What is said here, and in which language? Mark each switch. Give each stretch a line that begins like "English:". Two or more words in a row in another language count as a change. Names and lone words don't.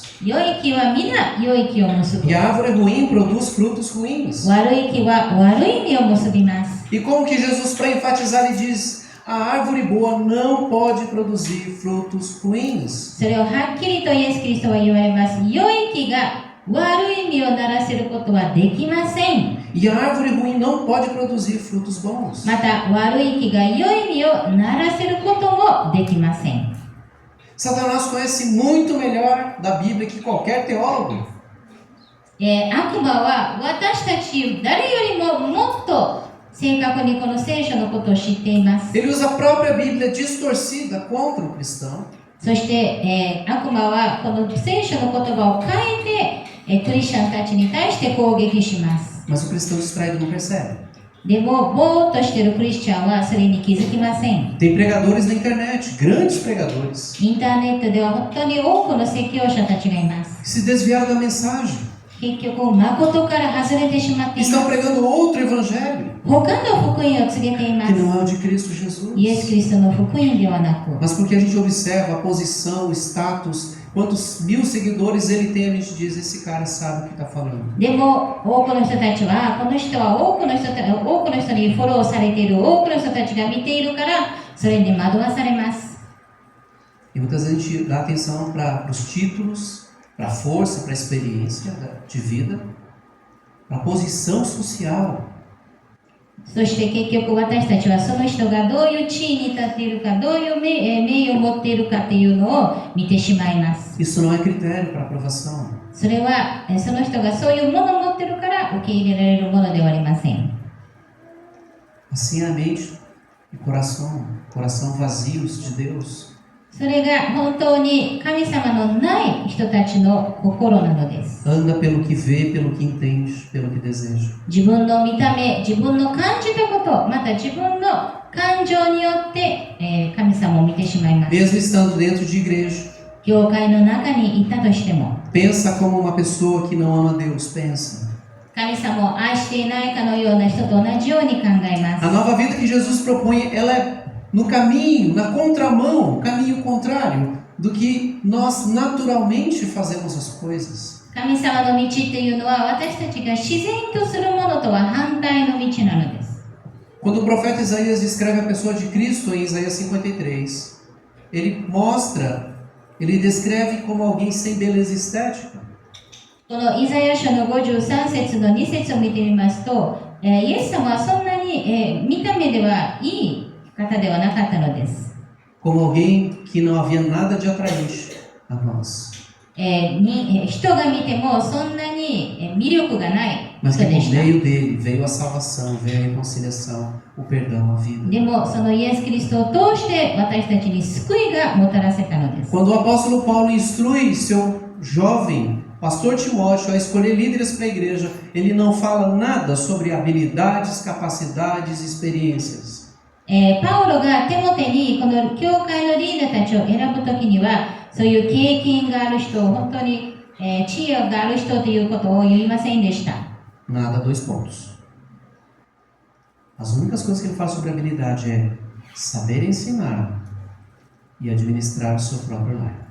Japanese: 良い木は皆良い木を結ぶ。
Portuguese: E a árvore ruim produz frutos ruins.
Japanese: 悪い木は悪い実を結びます。
Portuguese: E como que Jesus, para enfatizar, ele diz: a árvore boa não pode produzir frutos ruins.
Japanese: それをはっきりとイエス・キリストは言われます。良い木が悪い実をならせることはできません。
Portuguese: E a árvore ruim não pode produzir frutos bons.
Japanese: また悪い木が良い実をならせることもできません。
Portuguese: Satanás conhece muito melhor da Bíblia que qualquer teólogo.
Japanese: 悪魔は私たち誰よりももっと正確にこの聖書のことを知っています。
Portuguese: Ele usa a própria Bíblia distorcida contra o cristão.
Japanese: そして、悪魔はこの聖書の言葉を変えて、クリスチャンたちに対して攻撃します。
Portuguese: Mas o cristão distraído não percebe.
Japanese: でも、ぼーっとしているクリスチャンはそれに気づきません。
Portuguese: Tem pregadores na internet, grandes pregadores,
Japanese: インターネットでは本当に多くの説教者たちがいます。
Portuguese: que se desviaram da mensagem.
Japanese: 結局、誠から外れてしまっていま
Portuguese: Estão
Japanese: す。
Portuguese: pregando outro evangelho,
Japanese: 他の福音を告げていま
Portuguese: que
Japanese: す。
Portuguese: não é o de Cristo Jesus.
Japanese: イエス・キリストの福音ではなく、
Portuguese: Mas porque a gente observa a posição, o status, quantos mil seguidores ele tem, a gente diz: esse cara sabe o que está falando.
Japanese: でも、多くの人たちは、この人は多くの人にフォローされている、多くの人たちが見ているから、それに惑わされます。
Portuguese: E muitas vezes a gente dá atenção para os títulos, para a força, para a experiência de vida, para a posição social.
Japanese: そして結局私たちはその人がどういう地位に立っているか、どういう名誉を持っているかというのを見てしまいます。
Portuguese: Isso não é critério para aprovação.
Japanese: それはその人がそういうものを持っているから受け入れられるものではありません。
Portuguese: Assim é a mente e coração vazios de Deus.
Japanese: それが本当に神様のない人たちの心なのです。
Portuguese: Anda pelo que vê, pelo que entende, pelo que deseja.
Japanese: 自分の見た目、自分の感じたこと、また自分の感情によって、神様を見てしまいます。
Portuguese: Mesmo estando dentro de igreja,
Japanese: 教会の中にいたとしても、
Portuguese: pensa como uma pessoa que não ama Deus pensa.
Japanese: 神様を愛していないかのような人と同じように考えま
Portuguese: A
Japanese: す。
Portuguese: nova vida que Jesus propõe, ela é no caminho, na contramão, caminho contrário do que nós naturalmente fazemos as coisas.
Japanese: 神様の道っていうのは私たちが自然とするものとは反対の道なのです。
Portuguese: Quando o profeta Isaías descreve a pessoa de Cristo em Isaías 53, ele descreve como alguém sem beleza estética.
Japanese: このイザヤ書の53節の2節を見てみますと、イエス様はそんなに、見た目ではいい方ではなかったのです。
Portuguese: Como alguém que não havia nada de atraente a nós,
Japanese: 人が見てもそんなに魅力がない人
Portuguese: mas que
Japanese: で
Portuguese: por
Japanese: した。
Portuguese: meio dele veio a salvação, veio a reconciliação, o perdão, a vida.
Japanese: でもそのイエス・キリストを通して私たちに救いがもたらせたのです。
Portuguese: Quando o apóstolo Paulo instrui seu jovem pastor Timóteo a escolher líderes para a igreja, ele não fala nada sobre habilidades, capacidades e experiências.
Japanese: パウロがテモテにこの教会のリーダーたちを選ぶときには、そういう経験がある人、本当に、知恵がある人ということを言いませんでした。
Portuguese: Nada, 2 pontos. As únicas coisas que ele fala sobre habilidade é saber ensinar e administrar o seu próprio lar.